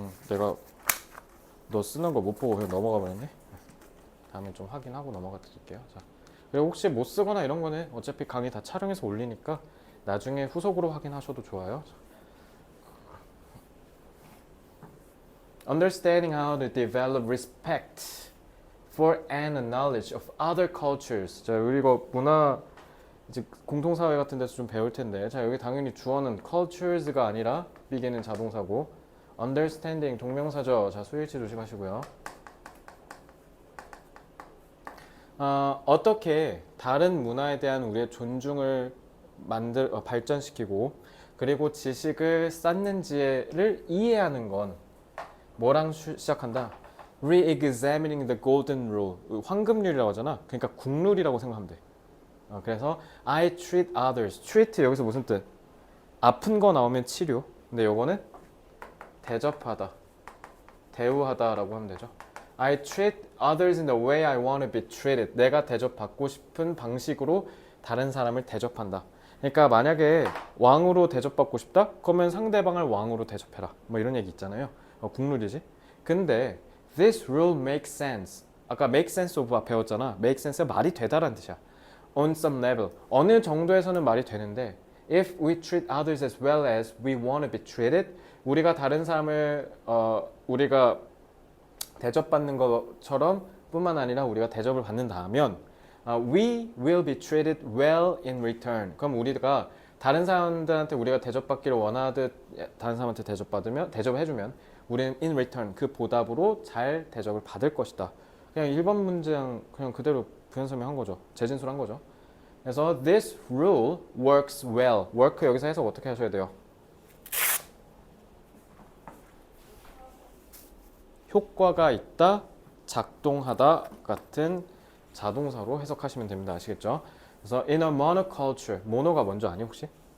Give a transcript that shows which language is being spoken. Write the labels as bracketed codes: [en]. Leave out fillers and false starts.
[ko] 내가 너 쓰는 거 못 보고 그냥 넘어가 버렸네. 다음에 좀 확인하고 넘어가 드릴게요. 자, 그리고 혹시 못 쓰거나 이런 거는 어차피 강의 다 촬영해서 올리니까 나중에 후속으로 확인하셔도 좋아요. [en] Understanding how to develop respect for and knowledge of other cultures. [ko] 자, 우리 이거 문화 이제 공통사회 같은 데서 좀 배울 텐데, 자, 여기 당연히 주어는 cultures가 아니라 begin은 자동사고, understanding 동명사죠. 자, 수일치 조심하시고요. 어떻게 다른 문화에 대한 우리의 존중을 발전시키고 그리고 지식을 쌓는지를 이해하는 건 뭐랑 시작한다? [en] Re-examining the golden rule. [ko] 황금률이라고 하잖아. 그러니까 국룰이라고 생각하면 돼. 그래서 [en] I treat others. [ko] treat 여기서 무슨 뜻? 아픈 거 나오면 치료. 근데 요거는 대접하다, 대우하다라고 하면 되죠. [en] I treat others in the way I want to be treated. [ko] 내가 대접받고 싶은 방식으로 다른 사람을 대접한다. 그러니까 만약에 왕으로 대접받고 싶다? 그러면 상대방을 왕으로 대접해라. 뭐 이런 얘기 있잖아요. 국룰이지. 근데 [en] this rule makes sense. [ko] 아까 [en] make sense of [ko] 배웠잖아. [en] make sense가 [ko] 말이 되다라는 뜻이야. [en] on some level. [ko] 어느 정도에서는 말이 되는데 [en] if we treat others as well as we want to be treated, [ko] 우리가 다른 사람을 우리가 대접받는 것처럼 뿐만 아니라 우리가 대접을 받는다면 [en] we will be treated well in return. [ko] 그럼 우리가 다른 사람들한테 우리가 대접받기를 원하듯 다른 사람한테 대접을 해주면 우리는 [en] in return [ko] 그 보답으로 잘 대접을 받을 것이다. 그냥 1번 문장 그냥 그대로 부연설명한 거죠. 재진술한 거죠. 그래서 [en] this rule works well. [ko] work 여기서 해석 어떻게 하셔야 돼요? 효과가 있다, 작동하다 같은 자동사로 해석하시면 됩니다. 아시겠죠? 그래서 [en] in a monoculture, [ko] 모노가 먼저 아니 혹시?